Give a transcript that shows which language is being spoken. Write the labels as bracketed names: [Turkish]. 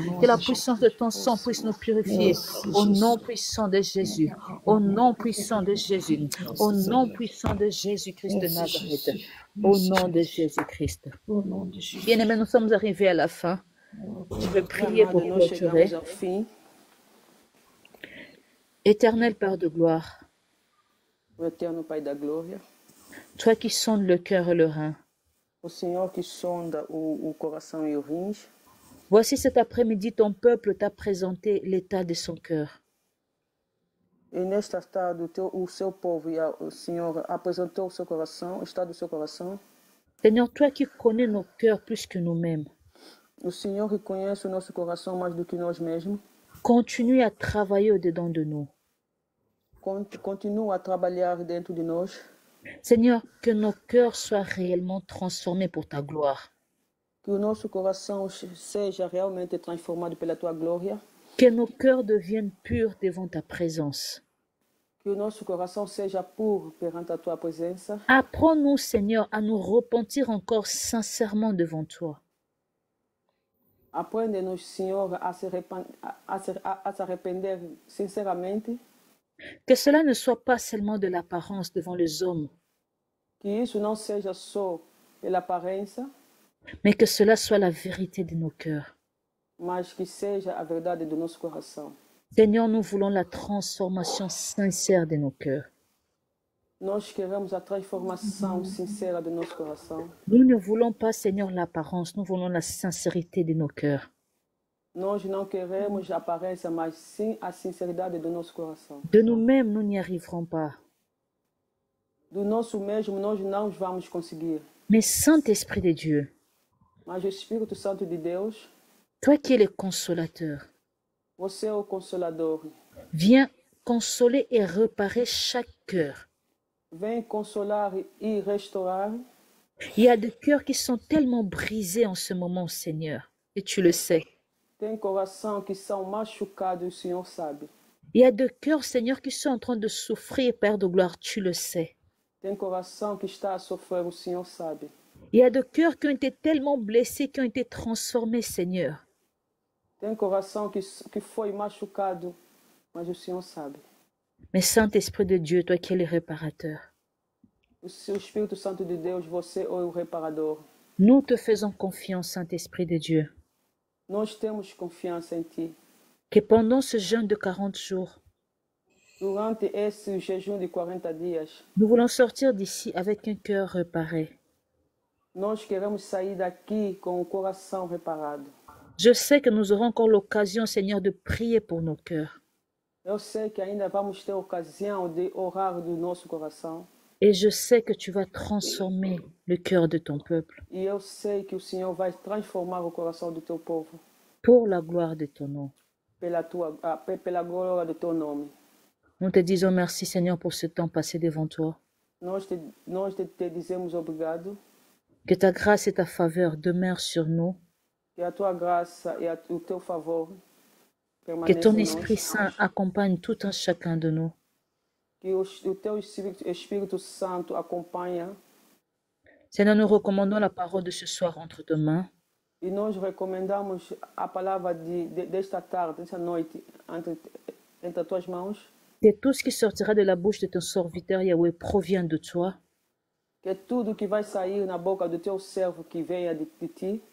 [French] Que la puissance de ton sang puisse nous purifier, au nom puissant de Jésus, au nom puissant de Jésus, au nom puissant de Jésus-Christ de Nazareth, au nom de Jésus-Christ. Bien-aimés, nous sommes arrivés à la fin. Je vais prier pour clôturer. Éternel Père de gloire, [Portuguese] Eterno Pai da glória, [French] toi qui sondes le cœur et le rein, [Portuguese] o Senhor que sonda o coração e os rins, [French] voici cet après-midi ton peuple t'a présenté l'état de son cœur. [Portuguese] e nesta tarde o seu povo e o Senhor apresentou o seu coração, o estado do seu coração. [French] Seigneur, toi qui connais nos cœurs plus que nous-mêmes, [Portuguese] O Senhor que conhece o nosso coração mais do que nós mesmos, [French] continue à travailler au-dedans de nous. [Portuguese] continua a trabalhar dentro de nós. [French] Seigneur, que nos cœurs soient réellement transformés pour ta gloire. [Portuguese] Que o nosso coração seja realmente transformado pela tua glória. [French] Que nos cœurs deviennent purs devant ta présence. [Portuguese] Que o nosso coração seja puro perante a tua presença. [French] Apprends-nous, Seigneur, à nous repentir encore sincèrement devant toi. [Portuguese] Aprende-nos, Senhor, a se arrepender sinceramente. [French] Que cela ne soit pas seulement de l'apparence devant les hommes, [Portuguese] Que isso não seja só pela aparência, [French] mais que cela soit la vérité de nos cœurs. [Portuguese] mas que seja a verdade do nosso coração. [French] Seigneur, nous voulons la transformation sincère de nos cœurs. [Portuguese] Nós queremos a transformação sincera do nosso coração. [French] Nous ne voulons pas, Seigneur, l'apparence, nous voulons la sincérité de nos cœurs. [Portuguese] Nós não queremos a aparência, mas sim a sinceridade do nosso coração. [French] De nous-mêmes, nous n'y arriverons pas. [Portuguese] Do nosso mesmo, nós não vamos conseguir. [French] Mais Saint-Esprit de Dieu, [Portuguese] Mas o Espírito Santo de Deus, [French] toi qui es le consolateur, [Portuguese] você é o Consolador. [French] viens consoler et réparer chaque cœur. [Portuguese] Vem consolar e restaurar. [French] Il y a des cœurs qui sont tellement brisés en ce moment, Seigneur, et tu le sais. [Portuguese] Tem coração que são machucados, o Senhor sabe. [French] Il y a des cœurs, Seigneur, qui sont en train de souffrir, Père de gloire, tu le sais. [Portuguese] Tem coração que está a sofrer, o Senhor sabe. [French] Il y a des cœurs qui ont été tellement blessés, qui ont été transformés, Seigneur. [Portuguese] Tem coração que foi machucado, mas o Senhor sabe. [French] Mais Saint-Esprit de Dieu, toi qui es le réparateur, [Portuguese] O seu Espírito Santo de Deus, você é o reparador. [French] nous te faisons confiance, Saint-Esprit de Dieu, [Portuguese] Nós temos confiança em Ti. [French] que pendant ce jeûne de 40 jours, [Portuguese] Durante esse jejum de 40 dias, [French] nous voulons sortir d'ici avec un cœur réparé. [Portuguese] nós queremos sair daqui com o coração reparado. [French] Je sais que nous aurons encore l'occasion, Seigneur, de prier pour nos cœurs. [Portuguese] Eu sei que ainda vamos ter ocasião de orar do nosso coração. [French] Et je sais que tu vas transformer le cœur de ton peuple [Portuguese] E eu sei que o Senhor vai transformar o coração do teu povo [French] pour la gloire de ton nom. [Portuguese] pela glória do teu nome. [French] Nous te disons merci, Seigneur, pour ce temps passé devant toi. [Portuguese] Nós te dizemos obrigado, [French] Que ta grâce et ta faveur demeurent sur nous. [Portuguese] que a tua graça e o teu favor [French] Que [Portuguese] permaneçam [French] ton [Portuguese] em [French] Esprit [Portuguese] nós. [French] Saint accompagne tout un chacun de nous. [Portuguese] Que o teu Espírito Santo acompanha. [French] Seigneur, nous recommandons la parole de ce soir entre tes mains. [Portuguese] E nós recomendamos a palavra desta tarde, desta noite, entre as tuas mãos. [French] Que tout ce qui sortira de la bouche de ton serviteur Yahweh provient de toi. [Portuguese] Que tudo que vai sair na boca do teu servo que venha de ti.